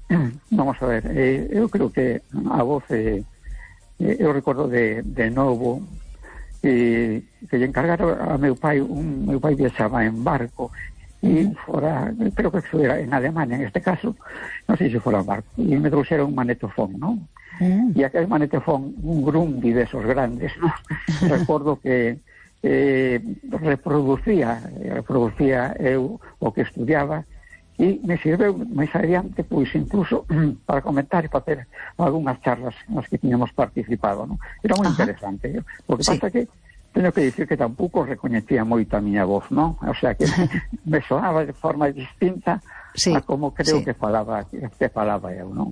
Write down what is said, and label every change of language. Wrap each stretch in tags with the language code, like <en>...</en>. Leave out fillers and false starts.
<es>Sí. Vamos a ver, yo creo que a vos, yo recuerdo de nuevo...</es> <gl>E que lle encargara a meu pai, meu pai viaxaba en barco e fora, creo que se era en Alemania, en este caso, non sei se fora en barco, e me trouxera un magnetofón, non? E aquel magnetofón, un Grundy de esos grandes, ¿no? Recordo que reproducía eu o que estudiaba e me sirveu máis adiante, pois, incluso para comentar e para ter algunhas charlas nas que tiñamos participado, ¿no? Era moi interesante. O que pasa que teño que dicir que tampouco recoñecía moito a miña voz, ¿no? O sea, que me soaba de forma distinta a como creo que falaba eu, ¿no?</gl>